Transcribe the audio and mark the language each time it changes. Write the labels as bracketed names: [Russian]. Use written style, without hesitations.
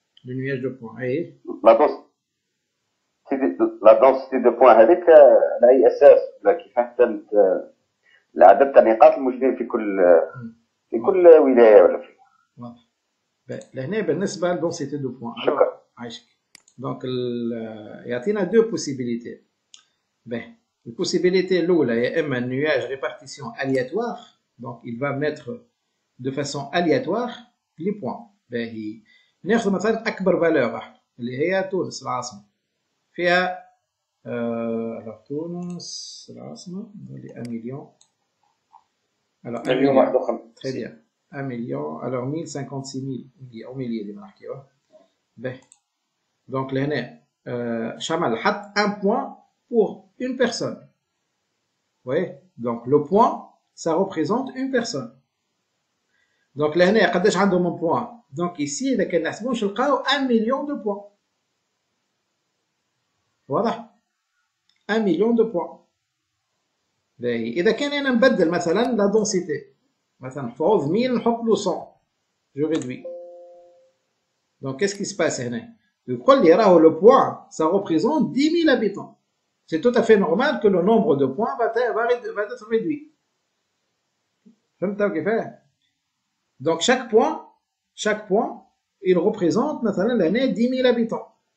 [French] Le nuage de points. أي. [Arabic] لا دونسيتي دو بوان هذيك على أي أساس ولا كيفاش تمت العدد تاع النقاط الموجودين في كل ولاية ولا في. واضح. لهنا بالنسبة لدونسيتي دو بوان. شكرا. عايشك. [French] Donc [Arabic] يعطينا [French] deux possibilités. La possibilité [Arabic] الأولى يا إما [French] nuage répartition aléatoire. Donc il va mettre de façon aléatoire les points. [Arabic] باهي. ناخذ مثلا أكبر فالور واحدة اللي هي تونس العاصمة. فيها alors تونس العاصمة اللي 1 مليون. Alors 1 مليون. [French] Très bien. 1 million. Alors 1056 000 au millier [Arabic] اللي بنحكيوه. باهي. [French] Donc [Arabic] لهنا شمل حط [French] un point pour une personne. Vous voyez? Donc le point ça représente une personne. [Arabic] Donc لهنا قداش عندهم [French] un point. Donc ici [Arabic] إذا كان نحسبوش نلقاو [French] 1 million de points. واضح؟ 1 million de points. [Arabic] باهي. إذا كان أنا نبدل مثلا لا densité. مثلا نحفظ 1000 نحط له 100. [French] Je réduis. Donc qu'est-ce qui se passe [Arabic] هنا؟ يقول لي راهو [French] le point ça représente 10 000 habitants. c'est tout à fait normal que le nombre de points va être réduit. Donc chaque point, il représente مثلا 10 000 habitants.